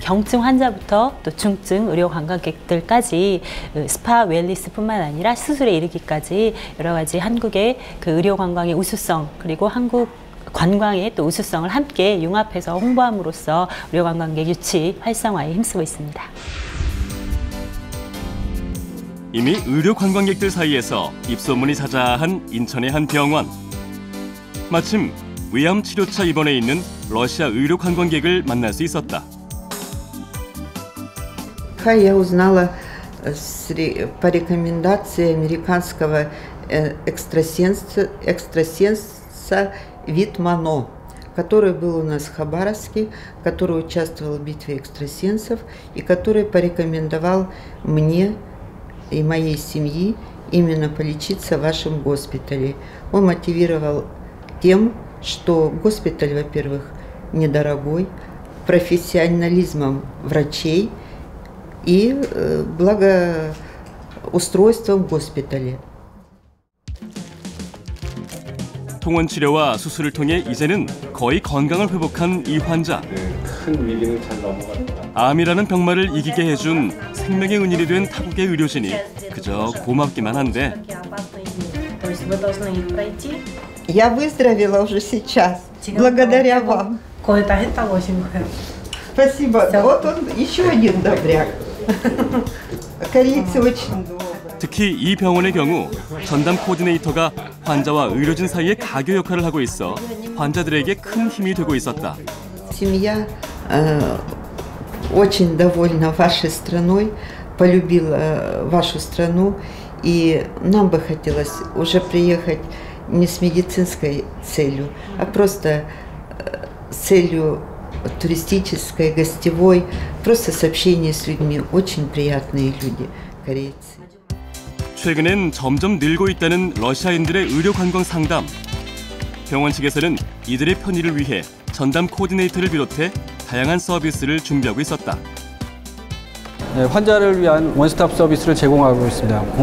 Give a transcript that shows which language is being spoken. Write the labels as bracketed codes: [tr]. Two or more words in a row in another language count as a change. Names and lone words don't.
[ko] 경증 환자부터 또 중증 의료 관광객들까지 스파 웰니스뿐만 아니라 수술에 이르기까지 여러 가지 한국의 그 의료 관광의 우수성 그리고 한국 관광의 또 우수성을 함께 융합해서 홍보함으로써 의료 관광객 유치 활성화에 힘쓰고 있습니다. 이미 의료 관광객들 사이에서 입소문이 자자한 인천의 한 병원. 마침 위암 치료차 입원해 있는 러시아 의료 관광객을 만날 수 있었다. [ru] Я узнала по рекомендации американского экстрасенса Витмано, который был у нас в Хабаровске, который участвовал в битве экстрасенсов и который порекомендовал мне и моей семье именно полечиться в вашем госпитале. Он мотивировал тем, что госпиталь, во-первых, недорогой, профессионализмом врачей и благоустройством в госпитале. [ko] 통원 치료와 수술을 통해 이제는 거의 건강을 회복한 이 환자. 큰 위기는 잘 넘어갔다. 암이라는 병마를 이기게 해준 생명의 은인이 된 타국의 의료진이 그저 고맙기만 한데. [ru] Я выздоровела уже сейчас, благодаря вам. [ko] 거의 다 했다고 하신 거예요. [ru] Спасибо. Вот он еще один добряк. Корейцы очень добрые. [ko] 특히 이 병원의 경우 전담 코디네이터가 환자와 의료진 사이의 가교 역할을 하고 있어 환자들에게 큰 힘이 되고 있었다. [ru] Семья очень довольна вашей страной, полюбила вашу страну, и нам бы хотелось уже приехать не с медицинской целью, а просто с целью туристической, гостевой, просто с общением с людьми. Очень приятные люди, корейцы. [ko] 최근엔 점점 늘고 있다는 러시아인들의 의료 관광 상담. 병원 측에서는 이들의 편의를 위해 전담 코디네이터를 비롯해 다양한 서비스를 준비하고 있었다. 네, 환자를 위한 원스톱 서비스를 제공하고 있습니다.